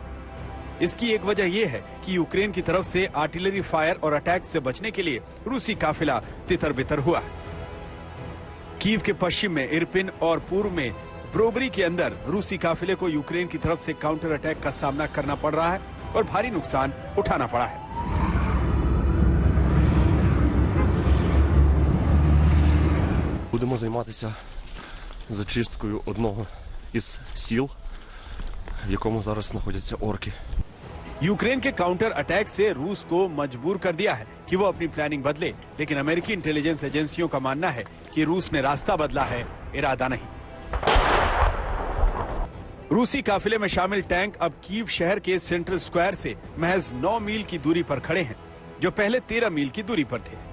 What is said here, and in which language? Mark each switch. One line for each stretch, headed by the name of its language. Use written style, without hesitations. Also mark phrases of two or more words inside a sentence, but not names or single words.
Hindi: इसकी एक वजह यह है कि यूक्रेन की तरफ से
English: artillery fire
Hindi: और अटैक से बचने के लिए रूसी काफिला तितर-बितर हुआ है। कीव के पश्चिम में इरपिन और पूर्व में ब्रोबरी के अंदर रूसी काफिले को यूक्रेन की तरफ से
English: counter attack
Hindi: का सामना करना पड़ रहा है और भारी नुकसान उठाना पड़ा है।
Ukrainian: Будемо займатися зачисткою одного із сіл, в якому зараз знаходяться орки.
Hindi: यूक्रेन के
English: counter attack
Hindi: से रूस को मजबूर कर दिया है कि वो अपनी प्लानिंग बदले, लेकिन अमेरिकी
English: intelligence agencies
Hindi: का मानना है कि रूस ने रास्ता बदला है, इरादा नहीं। रूसी काफिले में शामिल टैंक अब कीव शहर के
English: central square
Hindi: से महज 9 मील की दूरी पर खड़े हैं, जो पहले 13 मील की दूरी पर थे।